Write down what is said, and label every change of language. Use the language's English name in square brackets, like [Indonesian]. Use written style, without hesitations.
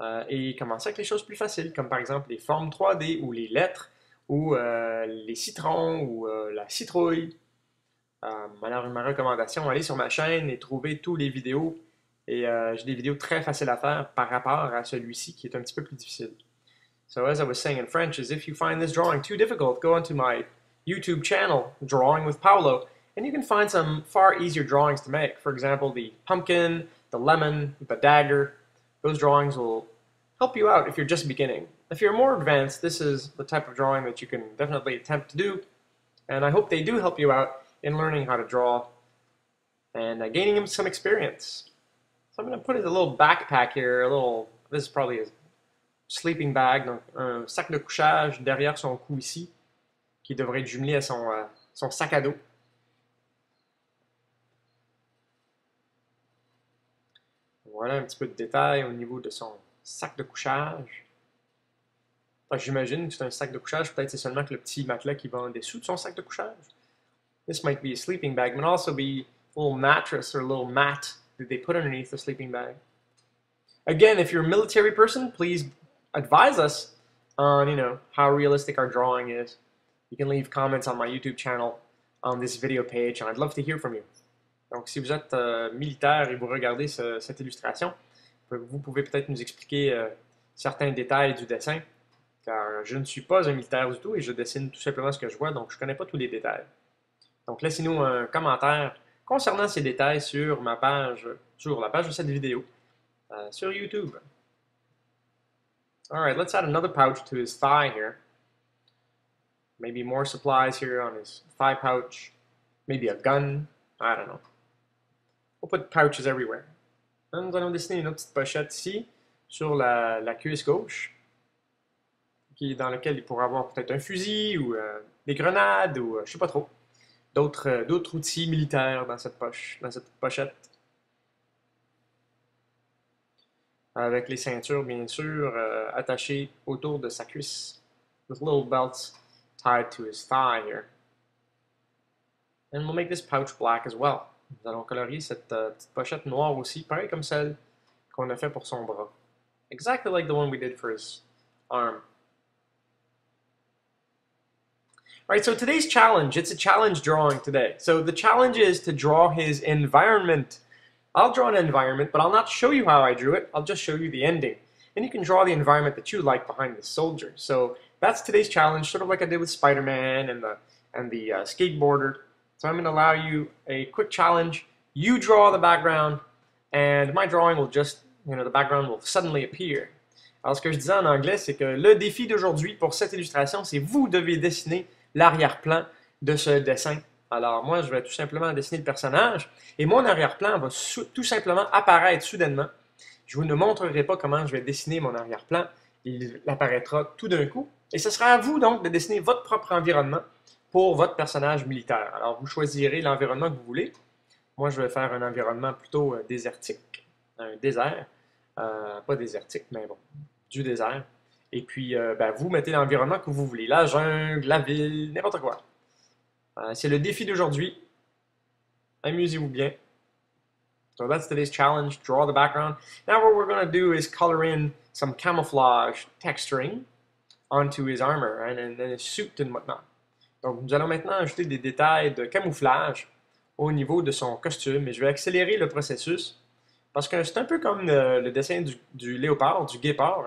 [French] Et commencer avec les choses plus faciles, comme par exemple les formes 3D ou les lettres, ou les citrons, ou la citrouille. Alors, ma recommandation, allez sur ma chaîne et trouvez toutes les vidéos. Et j'ai des vidéos très faciles à faire par rapport à celui-ci qui est un petit peu plus difficile. [English] So as I was saying in French, is if you find this drawing too difficult, go onto my YouTube channel, Drawing with Paolo, and you can find some far easier drawings to make. For example, the pumpkin, the lemon, the dagger. Those drawings will help you out if you're just beginning. If you're more advanced, this is the type of drawing that you can definitely attempt to do. And I hope they do help you out in learning how to draw and gaining some experience. So I'm going to put in a little backpack here, this is probably a sleeping bag, [French] donc un sac de couchage derrière son cou ici, qui devrait être jumelé à son sac à dos. Voilà un petit peu de détail au niveau de son sac de couchage. Enfin, j'imagine que c'est un sac de couchage, peut-être c'est seulement que le petit matelas qui va en dessous de son sac de couchage. [English] This might be a sleeping bag, but also be a little mattress or a little mat that they put underneath the sleeping bag. Again, if you're a military person, please advise us on, how realistic our drawing is. You can leave comments on my YouTube channel on this video page, and I'd love to hear from you. [French] Donc, si vous êtes militaire et vous regardez cette illustration, vous pouvez peut-être nous expliquer certains détails du dessin, car je ne suis pas un militaire du tout et je dessine tout simplement ce que je vois, donc je ne connais pas tous les détails. Donc, laissez-nous un commentaire concernant ces détails sur la page de cette vidéo. sur YouTube. [English] All right, let's add another pouch to his thigh here. Maybe more supplies here on his thigh pouch. Maybe a gun. I don't know. We'll put pouches everywhere. [French] Nous allons dessiner une petite pochette ici sur la cuisse gauche, dans laquelle il pourra avoir peut-être un fusil ou des grenades ou je sais pas trop. D'autres outils militaires dans cette pochette. Avec les ceintures, bien sûr, attachées autour de sa cuisse. [English] With little belts tied to his thigh here. And we'll make this pouch black as well. [French] Nous allons colorier cette petite pochette noire aussi, pareil comme celle qu'on a fait pour son bras. [English] Exactly like the one we did for his arm. All right, so today's challenge, it's a challenge drawing today. So the challenge is to draw his environment. I'll draw an environment, but I'll not show you how I drew it. I'll just show you the ending. And you can draw the environment that you like behind the soldier. So that's today's challenge, sort of like I did with Spider-Man and the skateboarder. So I'm going to allow you a quick challenge. You draw the background, and my drawing will just, the background will suddenly appear. [French] Alors ce que je disais en anglais, c'est que le défi d'aujourd'hui pour cette illustration, c'est vous devez dessiner l'arrière-plan de ce dessin. Alors moi, je vais tout simplement dessiner le personnage et mon arrière-plan va tout simplement apparaître soudainement. Je vous ne montrerai pas comment je vais dessiner mon arrière-plan. Il apparaîtra tout d'un coup. Et ce sera à vous donc de dessiner votre propre environnement pour votre personnage militaire. Alors vous choisirez l'environnement que vous voulez. Moi, je vais faire un environnement plutôt désertique, un désert. Pas désertique, mais bon, du désert. Et puis, vous mettez l'environnement que vous voulez. La jungle, la ville, n'importe quoi. C'est le défi d'aujourd'hui. Amusez-vous bien. [English] So that's today's challenge. Draw the background. Now what we're going to do is color in some camouflage texturing onto his armor and his suit and whatnot. [French] Donc, nous allons maintenant ajouter des détails de camouflage au niveau de son costume. Et je vais accélérer le processus parce que c'est un peu comme le dessin du léopard, du guépard.